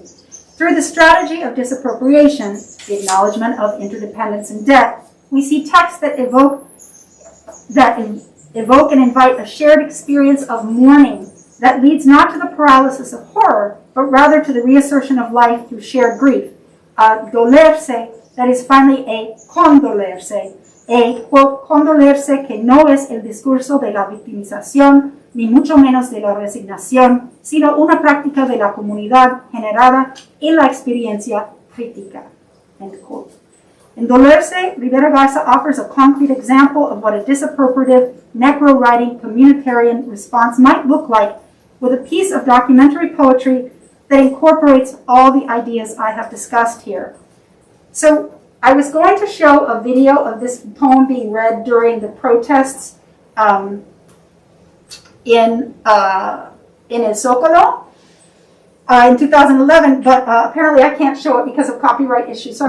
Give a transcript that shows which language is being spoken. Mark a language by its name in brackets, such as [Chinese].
[English] Through the strategy of disappropriation, the acknowledgement of interdependence and death, we see texts that evoke and invite a shared experience of mourning that leads not to the paralysis of horror, but rather to the reassertion of life through shared grief. [Spanish] Dolerse, [English] that is finally a [Spanish] condolerse, a, [English] quote, [Spanish] condolerse que no es el discurso de la victimización, ni mucho menos de la resignación, sino una práctica de la comunidad generada en la experiencia crítica, [English] end quote. In Dolerse, Rivera Garza offers a concrete example of what a disappropriative, necro-writing communitarian response might look like with a piece of documentary poetry that incorporates all the ideas I have discussed here. So I was going to show a video of this poem being read during the protests in El Zócalo in 2011, but apparently I can't show it because of copyright issues.